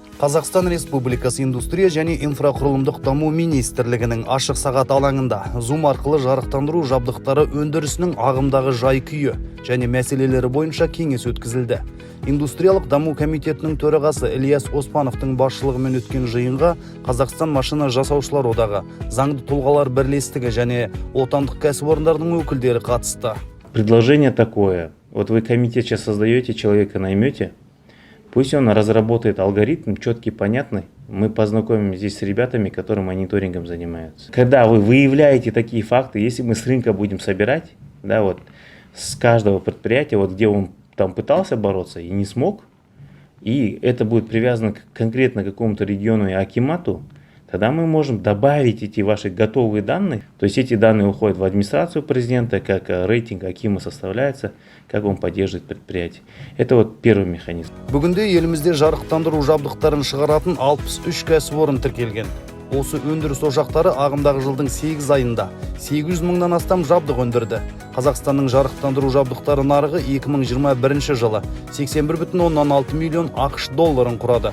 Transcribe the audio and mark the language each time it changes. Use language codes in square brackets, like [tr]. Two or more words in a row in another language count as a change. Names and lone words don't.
[kk] Қазақстан Республикасы индустрия және инфрақұрылымдық даму министрлігінің ашық сағат алаңында Zoom арқылы жарықтандыру жабдықтары өндірісінің ағымдағы жай-күйі және мәселелері бойынша кеңес өткізілді. Индустриялық даму комитетінің төрағасы Ильяс Оспановтың басшылығымен өткен жиынға Қазақстан машина жасаушылар одағы, заңды тұлғалар бірлестігі және отандық кәсіпорындардың өкілдері қатысты. [ru] Предложение такое. Вот вы комитет сейчас создаете, человека наймете, пусть он разработает алгоритм, четкий, понятный. Мы познакомим здесь с ребятами, которые мониторингом занимаются. Когда вы выявляете такие факты, если мы с рынка будем собирать, да, вот, с каждого предприятия, вот где он там пытался бороться и не смог, и это будет привязано конкретно к какому-то региону и акимату, тогда мы можем добавить эти ваши готовые данные. То есть эти данные уходят в администрацию президента, как рейтинг акима составляется, как он поддерживает предприятие. Это вот первый механизм. [kk] Бүгінде елімізде жарықтандыру жабдықтарын шығаратын 63 кәсіпорын тіркелген. Осы өндіріс ошақтары ағымдағы жылдың 8 айында 800 мыңнан астам жабдық өндірді. Қазақстанның жарықтандыру жабдықтары нарығы 2021 жылы 81,6 миллион ақш долларын құрады.